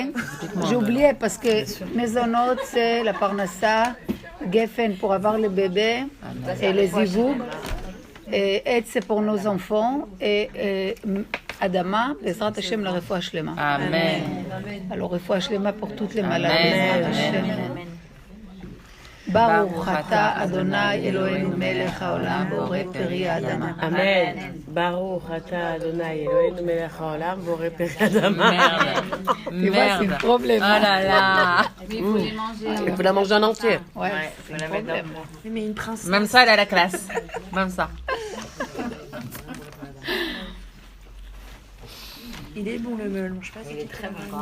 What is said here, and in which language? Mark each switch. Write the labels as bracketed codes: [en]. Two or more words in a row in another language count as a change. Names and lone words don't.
[fr] J'ai oublié parce que maisonnot, c'est la parnassa, geffen pour avoir le bébé et les zivoug. Et aide, c'est pour nos enfants. Et Adama, [he] בעזרת השם, [fr] la [he] רפואה שלמה. [fr] Amen. Alors, [he] רפואה שלמה [fr] pour toutes les malades. Amen. [he] בעזרת השם. ברוך אתה אדני אלהינו מלך העולם בורא פרי האדמה. Amen. ברוך אתה אדני אלהינו מלך העולם בורא פרי האדמה. [fr] Tu vois, c'est un problème. Oh là là. Mais il faut les manger. Il faut la manger en entier. Ouais, c'est un problème. Mais une princesse. Même ça, elle a la classe. Même ça. Il est bon le melon, je sais pas si il est très bon.